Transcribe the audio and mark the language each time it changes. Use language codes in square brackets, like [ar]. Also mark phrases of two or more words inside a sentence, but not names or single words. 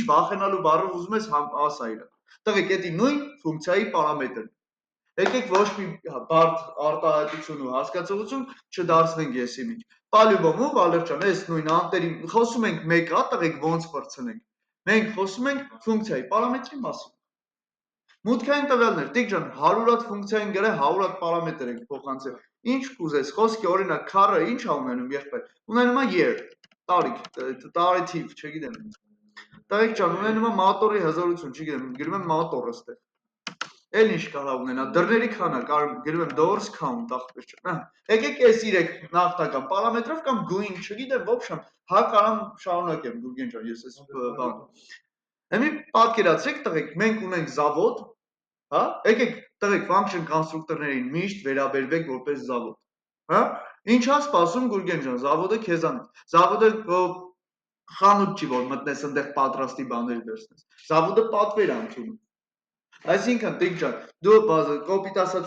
[hy] վախենալու բառով ուզում ես ասա իրա։ Տվեք էդի նույն ֆունկցիայի պարամետր։ Եկեք ոչ մի բարդ արտահայտություն ու հասկացողություն չդարձնենք եսի միջ։ Պալյուբոմու Վալեր ջան, այս նույն անտերի խոսում ենք մեկ հա տվեք ոնց բրցնենք։ Մենք խոսում ենք ֆունկցիայի պարամետրի մասին։ Մուտքային տվյալներ, տիկ ջան, 100 հատ ֆունկցիային գրե 100 հատ պարամետր ենք փոխանցել։ Ինչ կուզես, խոսքի օրինակ car-ը ինչ է ունենում եղբայր։ Ունենում է year, տարիք, տարի թիվ, չգիտեմ։ Տղեկ ջան, ունենում է մատորի հզորություն, չգիտեմ, գրում եմ մատորը ստեղ։ Էլ ինչ կարա ունենա, դռների քանակ, գրում եմ [en] doors count, [hy] ախպեր ջան։ Եկեք այս 3 նախնական պարամետրով կամ գույն, չգիտեմ, [ru] в общем, [hy] հա կարամ շարունակեմ Գուրգեն ջան, ես այս բան։ Հիմա պատկերացրեք տղեկ, մենք ունենք զավոդ, հա, եկեք տղեկ [en] function constructor-ներին [hy] միշտ վերաբերվեք որպես զավոդ, հա, ինչ է սպասում Գուրգեն ջան, զավոդը քեզանից, զավոդը խանութ չի որ մտնես այնտեղ պատրաստի բաներ վերցնես, զավոդը պատվեր ընդունում, այսինքն տիկ ջան, դու կոպիտ ասած